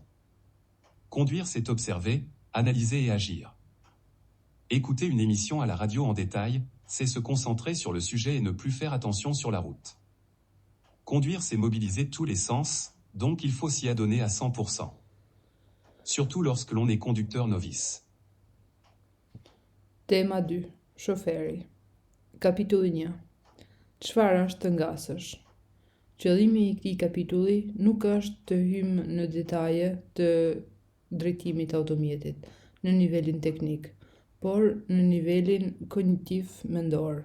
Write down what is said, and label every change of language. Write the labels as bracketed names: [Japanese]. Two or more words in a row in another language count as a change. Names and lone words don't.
[French] Conduire, c'est observer, analyser et agir. Écouter une émission à la radio en détail, c'est se concentrer sur le sujet et ne plus faire attention sur la route. Conduire, c'est mobiliser tous les sens, donc il faut s'y adonner à 100%. Surtout lorsque l'on est conducteur novice. [Albanian] Tema 2. Shoferi. Kapitulli 1. Çfarë është të ngasësh? Qëllimi i këtij kapitulli nuk është të hymë në detaje të drejtimit të automjetit në nivelin teknik, por në nivelin kognitiv mendor.